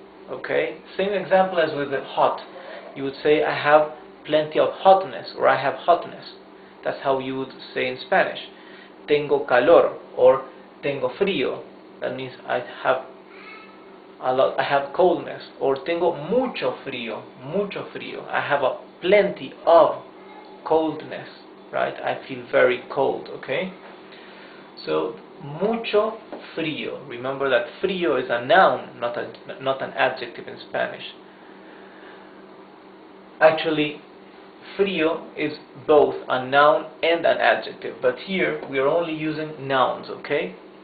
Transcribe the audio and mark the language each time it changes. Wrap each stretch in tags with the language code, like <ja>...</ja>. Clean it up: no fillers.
<en>Okay, same example as with the hot. You would say I have plenty of hotness, or I have hotness. That's how you would say in Spanish.</en> <es>Tengo calor,</es> <en>or</en> <es>tengo frío.</es> <en>That means I have I have coldness. Or</en> <es>tengo mucho frío, mucho frío.</es> <en>I have a plenty of coldness, right? I feel very cold, okay? So</en> <es>mucho frío.</es> <en>Remember that frío is a noun, not an adjective in Spanish. Actually, frío is both a noun and an adjective, but here we are only using nouns, okay?</en>